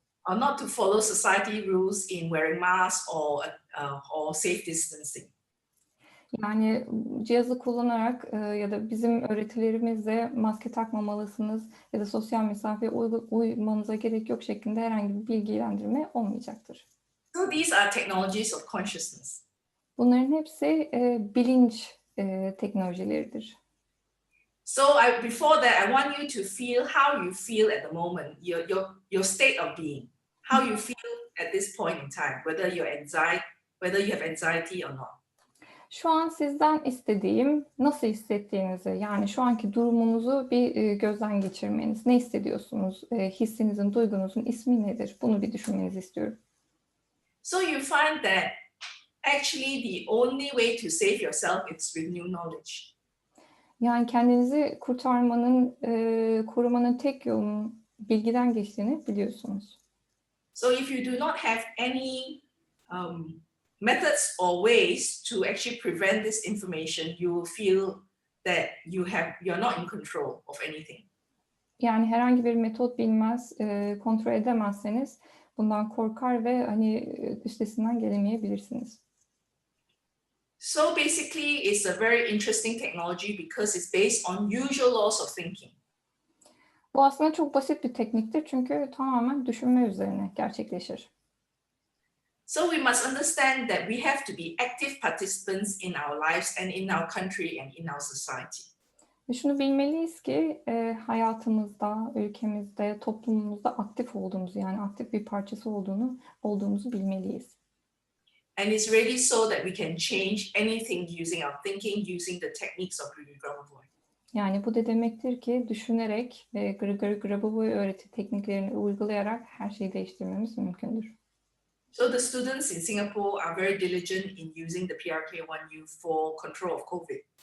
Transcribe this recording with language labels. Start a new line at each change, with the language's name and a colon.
English: Or not to follow society rules in wearing masks or safe distancing.
Turkish: Yani cihazı kullanarak ya da bizim öğretilerimizle maske takmamalısınız ya da sosyal mesafeye uymanıza gerek yok şeklinde herhangi bir bilgilendirme olmayacaktır.
English: So these are technologies of consciousness.
Turkish: Bunların hepsi bilinç teknolojileridir.
English: So before that, I want you to feel how you feel at the moment, your state of being, how you feel at this point in time, whether you have anxiety or not.
Turkish: Şu an sizden istediğim nasıl hissettiğinizi, yani şu anki durumunuzu bir gözden geçirmeniz. Ne hissediyorsunuz? Hissinizin, duygunuzun ismi nedir? Bunu bir düşünmenizi istiyorum.
English: So you find that actually the only way to save yourself is with new knowledge.
Turkish: Yani kendinizi kurtarmanın, korumanın tek yolunun bilgiden geçtiğini biliyorsunuz.
English: So if you do not have any methods or ways to actually prevent this information, you will feel that you're not in control of anything.
Turkish: Yani herhangi bir metot bilmez, kontrol edemezseniz bundan korkar ve hani üstesinden gelemeyebilirsiniz.
English: So basically, it's a very interesting technology because it's based on usual laws of thinking.
Turkish: Bu aslında çok basit bir tekniktir çünkü tamamen düşünme üzerine gerçekleşir.
English: So we must understand that we have to be active participants in our lives and in our country and in our society.
Turkish: Ve şunu bilmeliyiz ki hayatımızda, ülkemizde, toplumumuzda aktif olduğumuzu, yani aktif bir parçası olduğumuzu bilmeliyiz.
English: And it's really so that we can change anything using our thinking, using the techniques of Grabovoi.
Turkish: Yani bu da demektir ki düşünerek ve Grabovoi öğreti tekniklerini uygulayarak her şeyi değiştirmemiz mümkündür.
English: So the students in Singapore are very diligent in using the PRK1U for control of COVID.